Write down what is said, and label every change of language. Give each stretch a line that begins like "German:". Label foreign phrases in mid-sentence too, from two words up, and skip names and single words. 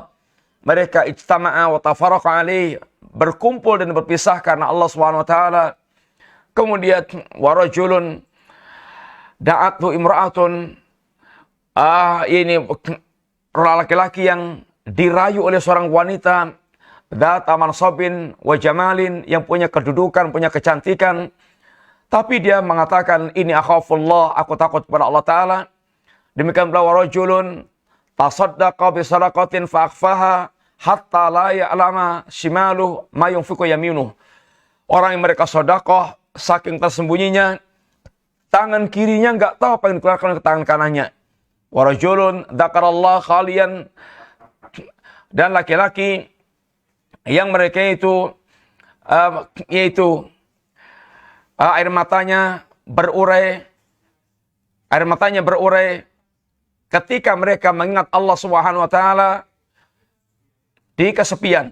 Indonesian: Mereka
Arabic: اجتمعا وتفرقا عليه,
Indonesian: berkumpul dan berpisah karena Allah
Arabic: سبحانه وتعالى.
Indonesian: Kemudian
Arabic: ورجل دعته امرأة,
Indonesian: ini laki-laki yang dirayu oleh seorang wanita,
Arabic: ذات منصب وجمال,
Indonesian: yang punya kedudukan, punya kecantikan, tapi dia mengatakan ini akhafullah, aku takut kepada
Arabic: الله تعالى.
Indonesian: Demikian pula
Arabic: ورجل تصدق بصدقة فأخفاها حتى لا يعلم شماله ما ينفق يمينه.
Indonesian: Orang yang mereka sedekah saking tersembunyinya, tangan kirinya enggak tahu apa yang dikeluarkan ke tangan kanannya.
Arabic: ورجل ذكر الله خاليا,
Indonesian: dan laki-laki yang mereka itu air matanya berurai ketika mereka mengingat Allah
Arabic: سبحانه وتعالى
Indonesian: di kesepian.